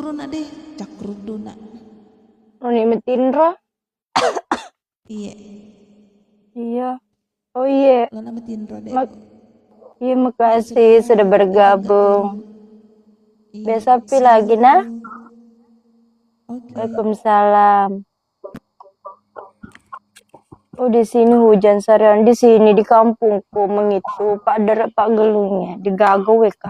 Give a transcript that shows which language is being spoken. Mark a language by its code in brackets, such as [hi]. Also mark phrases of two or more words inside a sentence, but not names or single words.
[id] deh cakrudu nak. Roni Metindra. Iya, Iya. Oh iya. lo nama Tindro deh. Iya, makasih sudah bergabung. Iya, Besok pi lagi nah. oke. Waalaikumsalam. Oh, di sini hujan seharian di sini di kampungku mengitu Pak Derek Pak Gelungnya di Gago Kak.